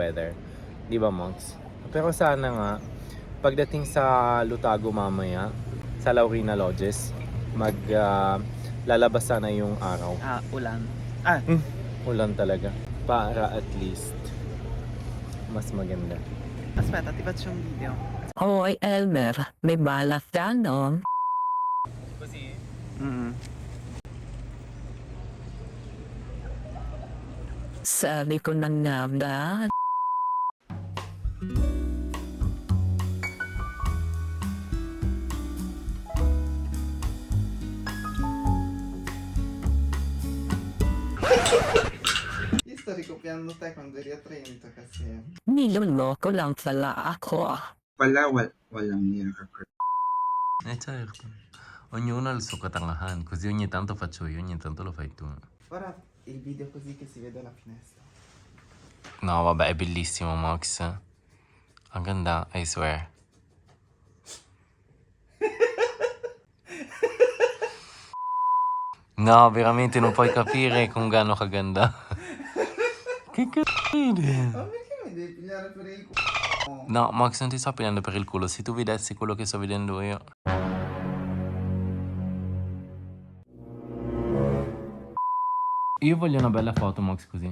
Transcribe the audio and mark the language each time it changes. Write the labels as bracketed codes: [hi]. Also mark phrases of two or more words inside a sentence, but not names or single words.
[en] Perfect weather. [tl] Di ba, [en] Monks? [tl] Pero sana nga, pagdating sa Lutago mamaya, sa Laurina Lodges, lalabas sana yung araw. Ulan. Ulan talaga. Para [en] at least, [tl] mas maganda. [it] Aspetta, ti faccio un video. [tl] Hoy Elmer, may balak ka no? [it] Così? Mm. [tl] Sabi ko na nga ba? [it] Io sto ricopiando te quando eri a Trento kasi. [tl] Niloloko lang pala ako. Walang miracle. [it] Certo. Ognuno ha il suo katangahan, così ogni tanto faccio io, ogni tanto lo fai tu. Ora il video così che si vede alla finestra. No, vabbè, è bellissimo, Max. [tl] Ang ganda, [en] I swear. [it] No, veramente non puoi capire con [tl] gaano kaganda. [it] Che cazzo Ma perché mi devi pigliare per il culo? No, Max, non ti sto prendendo per il culo. Se tu vedessi quello che sto vedendo io. Io voglio una bella foto, Max, così.